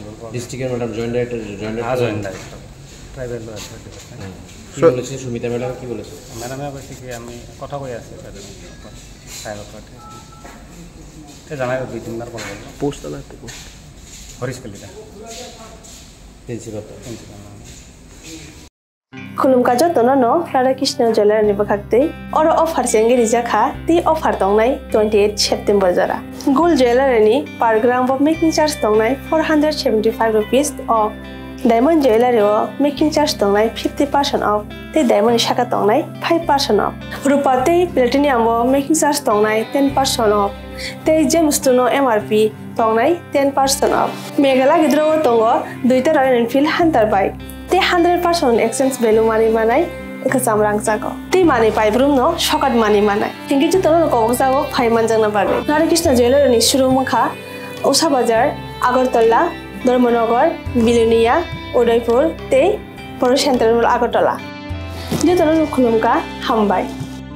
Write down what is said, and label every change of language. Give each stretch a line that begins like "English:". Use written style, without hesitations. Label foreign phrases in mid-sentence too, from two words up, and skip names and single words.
Bangla: ডিস্ট্রিক্টের ম্যাডাম জয়েন্ট ডাইরেক্টর ট্রাইবাল ওয়েলফেয়ার ডিপার্টমেন্ট কি বলেছে? সুমিতা ম্যাডাম কি বলেছে? ম্যাডামে বলছে কি আমি কথা কই আছি তাদের জানাই 2-3 বার কল করবো। পোস্ট আলাদা পোস্ট হরিশ কলিতা প্রিন্সিপাল।
Kok Borok: खुलुमका जतनो नो राधाकृष्ण ज्वेलर नि बखाक्तै अरो अफर सेंगे रिजाखा ती अफर दंनाय 28 सेप्टेम्बर जरा
English: gold jeweller
Kok Borok: नि
English: per gram off making charge
Kok Borok: दंनाय 475
English: rupees off diamond jeweller
Kok Borok: ओ
English: making charge
Kok Borok: दंनाय 50% ऑफ ते डायमंड शाखा दंनाय 5% ऑफ रुपा ते प्लेटिनियम ओ
English: making charge
Kok Borok: दंनाय 10% ऑफ ते जेमस्टोनो एमआरपी दंनाय 10% ऑफ मेघाला गिद्रो दंगो दुइटा रॉयल एनफील्ड हंटर बाइक ते 100%
English: exchange value
Kok Borok: मानी मानाय एका जामरांग जागो ते माने पाइब्रुम नो शकात मानी मानाय थिंकि जतनो कबक जागो फाइमान जंगना बागे राधाकृष्ण ज्वेलर नि शुरू मखा उषा बाजार আগরতলা ধর্মনগর বিলুনিয়া উদয়পুর ते बर सेंट्रल আগরতলা जतनो खुलुमका हामबाय।